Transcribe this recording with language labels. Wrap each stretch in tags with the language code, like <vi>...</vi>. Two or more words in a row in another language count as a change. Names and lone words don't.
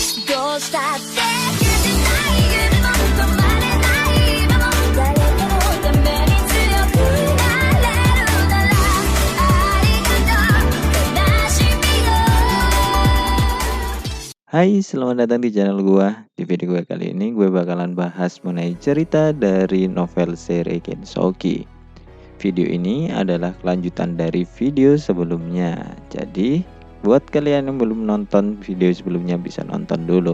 <ja>どうしたって消せない夢も止まれない今も誰かのために強くなれるならありがとう悲しみよ。</ja> <id>Hai, selamat datang di channel gua. Di video gue kali ini gue bakalan bahas mengenai cerita dari novel seri Kensoki. Video ini adalah kelanjutan dari video sebelumnya. Jadi, buat kalian yang belum nonton video sebelumnya bisa nonton dulu.</id>